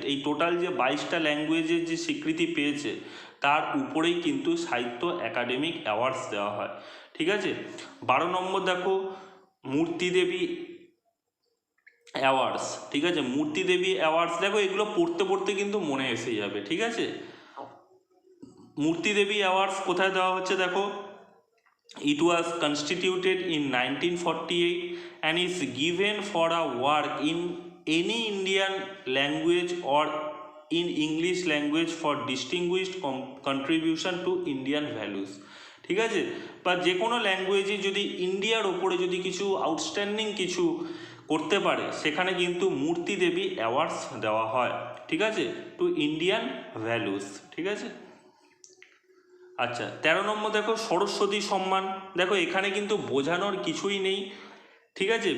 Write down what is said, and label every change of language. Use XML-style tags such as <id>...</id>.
<bn>এই টোটাল যে 22টা ল্যাঙ্গুয়েজের যে স্বীকৃতি পেয়েছে তার উপরেই কিন্তু সাহিত্য একাডেমিক অ্যাওয়ার্ডস দেওয়া হয়, ঠিক আছে। 12 নম্বর দেখো, মূর্তি দেবী অ্যাওয়ার্ডস, ঠিক আছে। মূর্তি দেবী অ্যাওয়ার্ডস দেখো, এগুলো পড়তে পড়তে কিন্তু মনে এসে যাবে, ঠিক আছে। মূর্তি দেবী অ্যাওয়ার্ডস কোথায় দেওয়া হচ্ছে দেখো।</bn> <en>It was constituted in 1948 and is given for a work in any Indian language or in English language for distinguished contribution to Indian values,</en> <bn>ঠিক আছে। বা যে কোনো ল্যাঙ্গুয়েজে যদি ইন্ডিয়ার ওপরে যদি কিছু আউটস্ট্যান্ডিং কিছু করতে পারে সেখানে কিন্তু মূর্তি দেবী অ্যাওয়ার্ডস দেওয়া হয়, ঠিক আছে,</bn> <en>to Indian values,</en> <bn>ঠিক আছে। আচ্ছা, 13 নম্বর দেখো, সরস্বতী সম্মান। দেখো এখানে কিন্তু বোঝানোর কিছুই নেই, ঠিক আছে।</bn>